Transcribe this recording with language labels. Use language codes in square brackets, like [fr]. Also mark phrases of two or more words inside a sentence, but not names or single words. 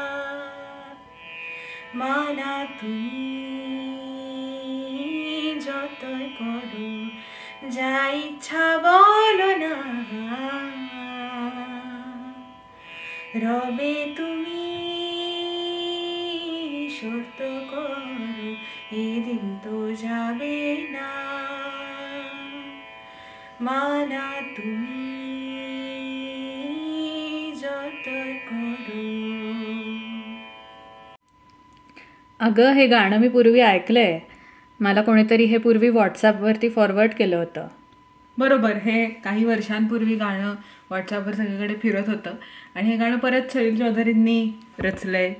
[bn] মানা তুমি যতই করো যা ইচ্ছা বলো না রবে তুমি শর্ত করো এদিন তো যাবে না মানা তুমি যতই করো. [mr] अगं हे गाणं मी पूर्वी ऐकलंय. मला कोणीतरी हे पूर्वी व्हॉट्सॲपवरती फॉरवर्ड केलं होतं. बरोबर, हे काही वर्षांपूर्वी गाणं व्हॉट्सॲपवर सगळीकडे फिरत होतं आणि हे गाणं परत सलील चौधरींनी रचलंय.